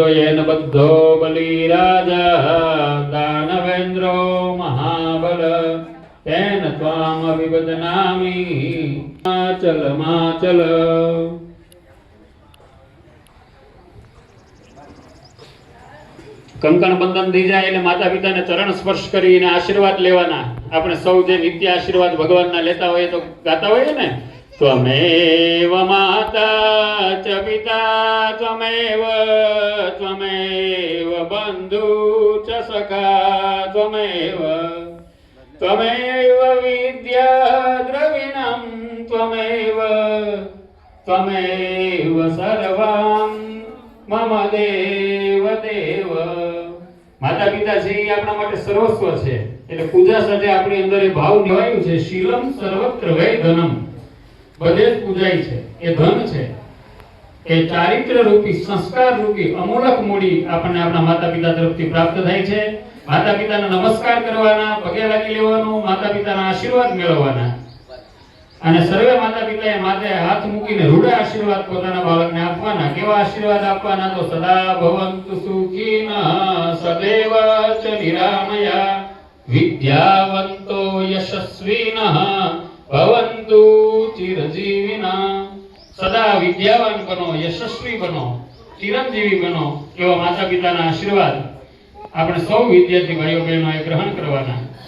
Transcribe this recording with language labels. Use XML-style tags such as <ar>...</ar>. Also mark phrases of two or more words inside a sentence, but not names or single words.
<sa>येन बद्धो बलि राजा दानवेन्द्रो महाबल तेन त्वाम् अभिवदनामि माचल माचल।</sa> <gu>કંકણ બંધન થઈ જાય એટલે માતા પિતાને ચરણ સ્પર્શ કરીને આશીર્વાદ લેવાના। આપણે સૌ જે નિત્ય આશીર્વાદ ભગવાનના લેતા હોઈએ તો ગાતા હોઈએ ને,</gu> <sa>त्वमेव माता च पिता त्वमेव त्वमेव बन्धु च सखा त्वमेव त्वमेव विद्या द्रविणं त्वमेव त्वमेव सर्वं मम देव देव।</sa> <gu>માતા પિતા છે એ આપણા માટે સર્વસ્વ છે એટલે પૂજા સાથે આપણી અંદર એ ભાવ નિવાયું છે।</gu> <sa>शीलम् सर्वत्र वै धनम्,</sa> <gu>બધે જ પૂજાય છે એ ધન છે। એ ચારિત્ર રૂપી સંસ્કાર રૂપી અમૂલક મૂડી આપણને આપણા માતા પિતા તરફથી પ્રાપ્ત થાય છે। માતા પિતાને નમસ્કાર કરવાના, પગે લાગી લેવાનું, માતા પિતાના આશીર્વાદ મેળવવાના અને સર્વે માતા પિતાએ માથે હાથ મૂકીને રૂડા આશીર્વાદ પોતાના બાળકને આપવાના। કેવા આશીર્વાદ આપવાના? તો</gu> <sa>सदा भवन्तु सुखिनः सदैव च निरामया विद्यावन्तो यशस्विनः भवन्तु चिरजीविना।</sa> <hi>सदा विद्यावान बनो, यशस्वी बनो, चिरंजीवी बनो</hi> <gu>એવા માતા પિતાના આશીર્વાદ આપણે સૌ વિદ્યાર્થી ભાઈઓ બહેનોએ ગ્રહણ કરવાના।</gu>